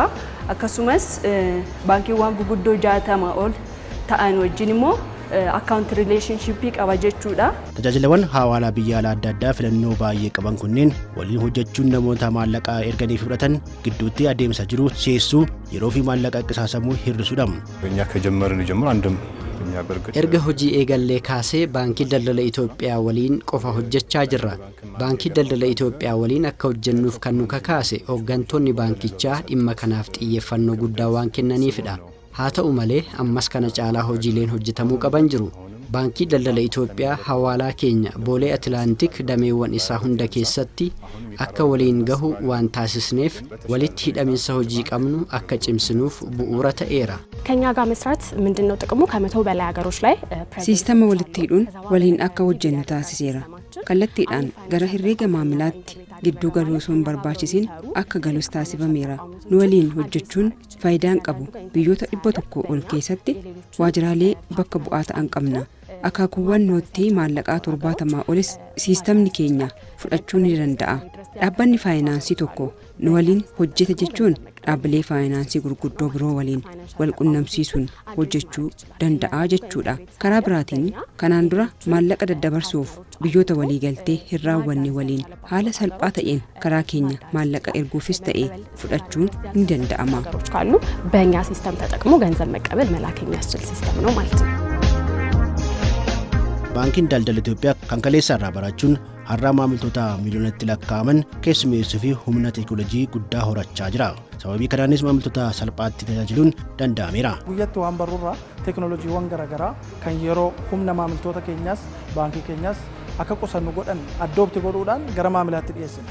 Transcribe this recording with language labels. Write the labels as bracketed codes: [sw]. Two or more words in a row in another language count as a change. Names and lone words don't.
[om] Akkasumas baankiiwwan guguddoo 60 ol ta'an wajjin immoo [en] account relationship [om] qaba jechuudha. Tajaajilawwan hawaalaa biyya alaa adda addaa filannoo baay'ee qaban kunneen waliin hojjechuun namoota maallaqa erganii fudhatan gidduutti adeemsa jiru seessuu yeroo fi maallaqa qisaasamuu hir'isuudha. [am] እኛ ከጀመርን ጀምሮ አንድም [om] erga hojii eegallee kaasee baankii daldala Itoophiyaa waliin qofa hojjechaa jirra. Baankii daldala Itoophiyaa waliin akka hojjennuuf kan nu kakaase hooggantoonni baankichaa dhimma kanaaf xiyyeeffannoo guddaa waan kennaniifidha. Haa ta'u malee ammas kana caalaa hojiileen hojjetamuu qaban jiru. Baankii daldala Itoophiyaa hawaalaa keenya Boolee Atlaantik dameewwan isaa hunda keessatti akka waliin gahu waan taasisneef walitti hidhaminsa hojii qabnu akka cimsinuuf bu'uura ta'eera. [am] ከኛ ጋር መስራት ምንድነው ጥቅሙ? ከመቶ በላይ ሀገሮች ላይ [om] ሲስተም walitti hidhuun waliin akka hojjennu taasiseera. Kallattiidhaan gara herreega maamilaatti gidduu galuu osoo hin barbaachisin akka galus taasifameera. Nu waliin hojjechuun faayidaan qabu biyyoota 100 ol keessatti waajjiraalee bakka bu'aa ta'an qabna. Akaakuuwwan nootii maallaqaa 70 olis siistamni keenya fudhachuu ni danda'a. Dhaabbanni faayinaansii tokko nu waliin hojjeta jechuun dhaabbilee faayinaansii gurguddoo biroo waliin wal qunnamsiisuun hojjechuu danda'a jechuudha. Karaa biraatiin kanaan dura maallaqa daddabarsuuf biyyoota walii galtee hin raawwanne waliin haala salphaa ta'een karaa keenya maallaqa erguufis ta'ee fudhachuun ni danda'ama. [am] ካሉ በእኛ ሲስተም ተጠቅሞ ገንዘብ መቀበል መላክ የሚያስችል ሲስተም ነው ማለት ነው። [om] Baankiin daldala Itoophiyaa kan kaleessa irraa barachuun har'a maamiltoota miiliyoonatti lakkaa'aman keessummeessuu fi humna teekinooloojii guddaa horachaa jira. Sababii kanaanis maamiltoota salphaatti tajaajiluun danda'ameera. Guyyatti waan barruurraa teekinooloojiiwwan garaagaraa kan yeroo humna maamiltoota keenyaas baankii keenyaas akka qusannu godhan addoobti godhuudhaan gara maamilaatti dhiyeessina.